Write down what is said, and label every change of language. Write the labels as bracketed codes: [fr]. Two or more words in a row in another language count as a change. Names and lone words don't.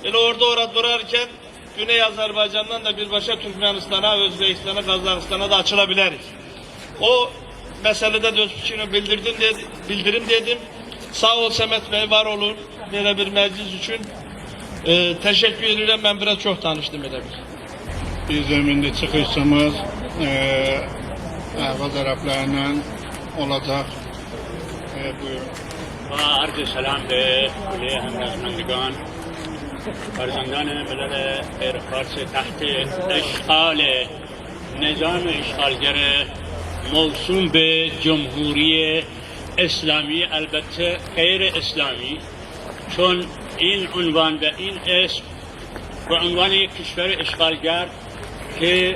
[tr] Yani orada durarken Güney Azerbaycan'dan da birbaşa Türkmenistan'a, Özbekistan'a, Kazakistan'a da açılabiliriz. O meselede de öz fikrini bildirim dedim. Sağ ol Samet Bey, var olun. Böyle bir meclis için teşekkür ederim. Ben biraz çok tanıştım [az] elə bir. Bizim indi çıxışımız əhval tərəflərindən olacaq. Buyurun. [fa] و عرض سلام به کل همرزمندگان فرزندان ملل غیر فارس تحت اشغال نظام اشغالگر موسوم به جمهوری اسلامی، البته غیر اسلامی، چون این عنوان و این اسم به عنوان یک کشور اشغالگر که